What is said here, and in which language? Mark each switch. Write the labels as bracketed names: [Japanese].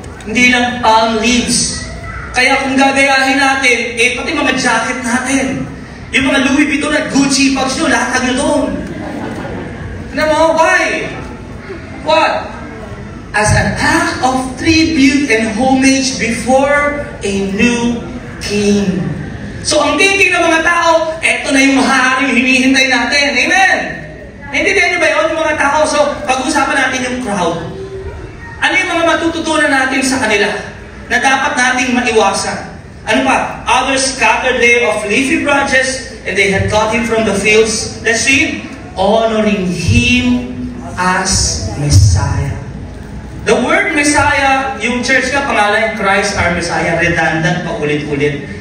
[Filipino] Hindi lang palm leaves. Kaya kung gagayahin natin, pati mga jacket natin. Yung mga Louis Vuitton at Gucci bags nyo, lahat nyo doon. Ano mo? [English] Why? What? As an act of tribute and homage before a new king. [Filipino] So ang thinking ng mga tao, eto na yung maharing hinihintay natin. Amen? Naintindihan niyo ba yun, yung mga tao? So, pag-uusapan natin yung crowd. Ano yung mga matututunan natin sa kanila na dapat nating maiwasan? Ano pa? [English] Others scattered there of leafy branches and they had taught him from the fields. Let's read. Honoring him as Messiah. [Filipino] The word Messiah, yung church ka, pangalan, Christ our Messiah, redundant pa ulit-ulit.